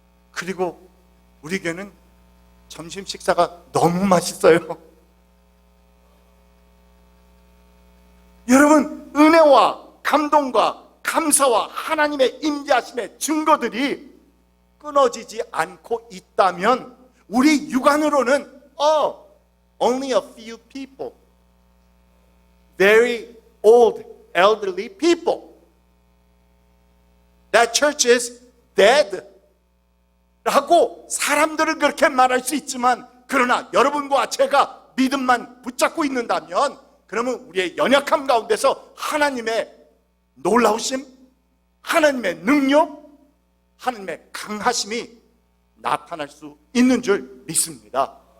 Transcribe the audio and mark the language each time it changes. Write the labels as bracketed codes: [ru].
[ko] 그리고 우리 교회는 점심 식사가 너무 맛있어요. 여러분, 은혜와 감동과 감사와 하나님의 임재하심의 증거들이 끊어지지 않고 있다면, 우리 육안으로는 [en] only a few people, very old, elderly people. That church is dead. [ko] 라고 사람들은 그렇게 말할 수 있지만, 그러나 여러분과 제가 믿음만 붙잡고 있는다면, 그러면 우리의 연약함 가운데서 하나님의 놀라우심, 하나님의 능력, 하나님의 강하심이 나타날 수 있는 줄 믿습니다.